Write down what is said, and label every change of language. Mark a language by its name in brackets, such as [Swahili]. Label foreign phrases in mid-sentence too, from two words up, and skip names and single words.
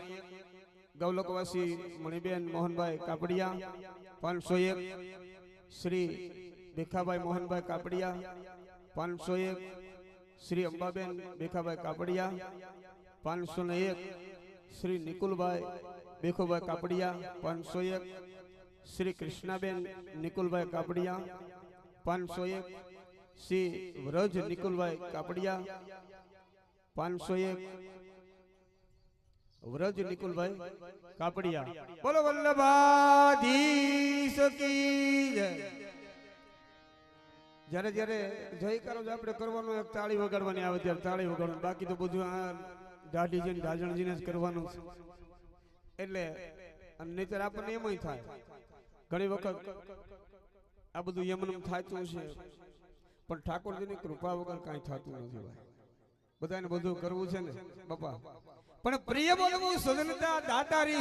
[Gujarati] ગૌલકવાસી મણિબેન મોહનભાઈ કાપડિયા 501 શ્રી ભેખાભાઈ મોહનભાઈ કાપડિયા 501 શ્રી અંબાબેન ભેખાભાઈ કાપડિયા 501 શ્રી નિકુલભાઈ ભેખોભાઈ કાપડિયા 501 श्री कृष्णाबेन निकुलभाई कापड़िया 501 श्री व्रज निकुलभाई कापड़िया 501 व्रज निकुलभाई कापड़िया [Hindi] बोलो वल्लभाधीश की जय [Gujarati] જ્યારે જ્યારે જયકારો જ આપણે કરવાનો એક તાળી વગાડવાની આવે ત્યારે તાળી વગાડવાનું બાકી તો બધું આ દાઢીજી ઢાજણજીને જ કરવાનું છે એટલે નહીતર આપણને એમય થાય ઘણી વખત આ બધું યમનમ થાતું છે પણ ઠાકોરજીની કૃપા વગર કાંઈ થતું નથી ભાઈ બધાને બધું કરવું છે ને બાપા પણ પ્રિય બોલવું સજનતા દાતારી